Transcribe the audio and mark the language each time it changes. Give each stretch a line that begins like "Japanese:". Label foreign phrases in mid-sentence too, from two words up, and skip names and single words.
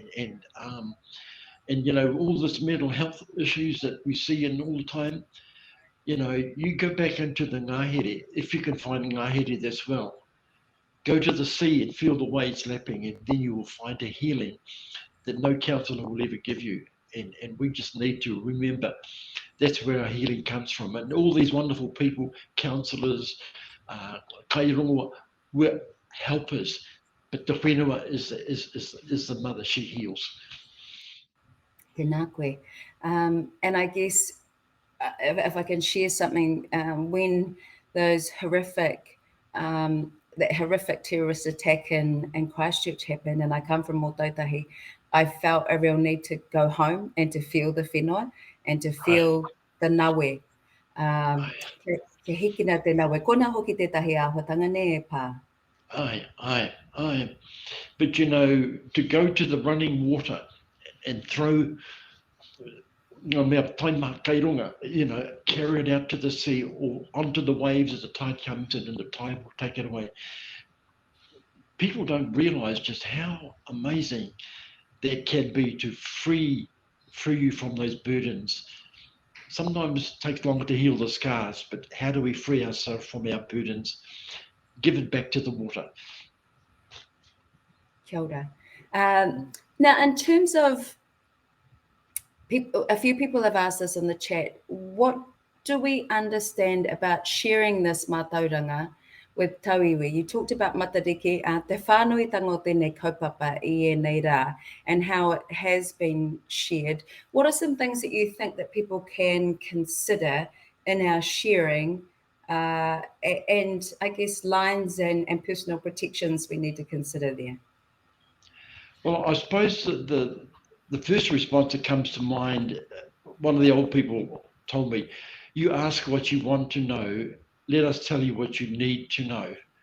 English: And all this mental health issues that we see in all the time, you go back into the ngahere, if you can find ngahere as well. Go to the sea and feel the waves lapping, and then you will find a healing that no counsellor will ever give you. And we just need to remember that's where our healing comes from. And all these wonderful people, counsellors,
Māori: kai rongoā,
English: we're helpers. But the whenua is the mother, she heals.
Māori: Tēnā koe.
English: And I guess if I can share something, when those that horrific terrorist attack in Christchurch happened, and I come from Mototahi, I felt a real need to go home and to feel the whenua and to feel the nawe.
Māori: Ke hikina te nawe. Kona hoki tētahi āhuatanga ne e pā. Aye.
English: But to go to the running water and throw carry it out to the sea or onto the waves as the tide comes in and the tide will take it away. People don't realise just how amazing that can be to free you from those burdens. Sometimes it takes longer to heal the scars, but how do we free ourselves from our burdens? Give it back to the water.
Māori: Kia ora.
English: Now, in terms of people, a few people have asked us in the chat, what do we understand about sharing this mātauranga with tauiwi? You talked about
Māori: matariki, te whānuitanga o tēnei kaupapa I nei rā,
English: and how it has been shared. What are some things that you think that people can consider in our sharing, and I guess lines and personal protections we need to consider there? Well, I suppose the first response that comes to mind, one of the old people told me, you ask what you want to know, let us tell you what you need to know.